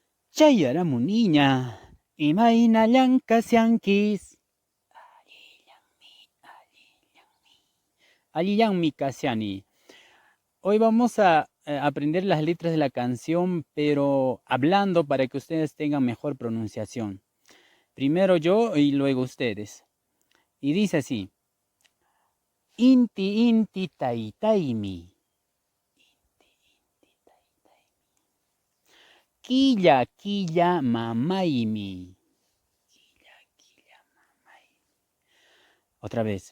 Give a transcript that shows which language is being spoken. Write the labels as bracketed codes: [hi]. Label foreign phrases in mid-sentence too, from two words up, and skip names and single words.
[qu] Chayaramuniña, imayna llank'asyankis. Allillanmi kasyani. [es] Hoy vamos a aprender las letras de la canción, pero hablando para que ustedes tengan mejor pronunciación. Primero yo y luego ustedes. Y dice así. [qu] Inti inti taytaymi. Quilla quilla mamaymi. [es] Otra vez.